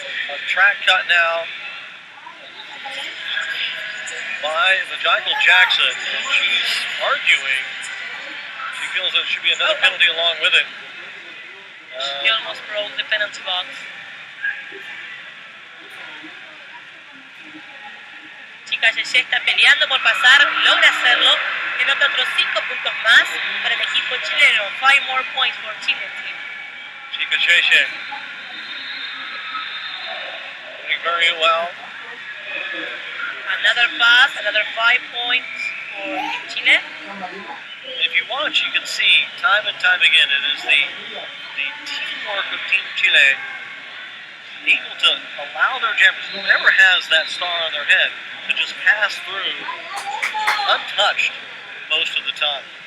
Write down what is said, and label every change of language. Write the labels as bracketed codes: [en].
[en] A track cut now by Michael Jackson, and she's arguing. She feels that it should be another penalty along with it. She almost broke the penalty box. [es] Chica Yeye está peleando por pasar, logra hacerlo, y anota otros 5 puntos más para el equipo chileno. [en] 5 more points for Chile team. Chica Cheche doing very well. Another pass, another 5 points for Team Chile. If you watch, you can see time and time again, it is the teamwork of Team Chile able to allow their jammers, whoever has that star on their head, to just pass through untouched most of the time.